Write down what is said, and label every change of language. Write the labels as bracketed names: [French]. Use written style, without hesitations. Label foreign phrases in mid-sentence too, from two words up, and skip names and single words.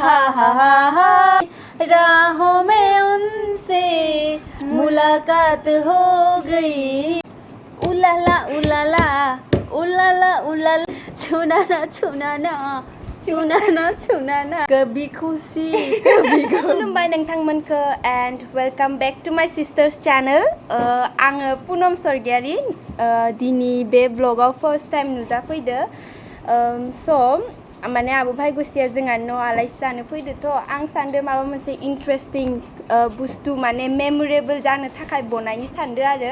[Hindi] राहों में उनसे मुलाकात हो गई उलाला उलाला उलाला उलाला छुनाना छुनाना छुनाना छुनाना कभी खुशी कभी गम [Bodo] खुलुमबाय नोंथांमोनखो [English] and welcome back to my sister's channel [Bodo] आङो पुनम सरगियारि दिनै बे ब्लगाव [English] first time [Bodo] नुजाफैदो स' माने आबो भाइगुसिया जोंहा न' आलासि जानो फैदोथ' आं सानदो माबा मोनसे इन्ट्रेस्टिं बुस्थु माने मेमोरेबल जानो थाखाय बनायनो सानदो आरो